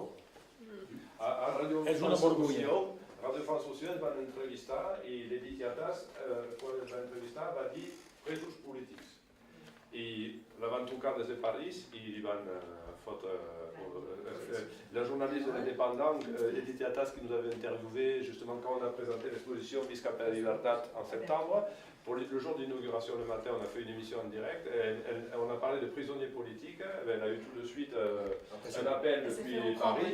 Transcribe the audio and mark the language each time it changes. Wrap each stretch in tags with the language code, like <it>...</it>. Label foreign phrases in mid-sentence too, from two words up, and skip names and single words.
<ca>Radio France Occident va entrevistar i l'Edith Iatas, quan els va entrevistar, va dir presos polítics. I la van trucar des de París i li van fotre...</ca> <fr>La journaliste indépendante, Edith Iatas, qui nous avait interviewé justement quand on a présenté l'exposition Vis cap a la Libertat en septembre. Pour le jour d'inauguration le matin, on a fait une émission en direct. On a parlé de prisonniers politiques. Elle a eu tout de suite un appel depuis Paris.</fr>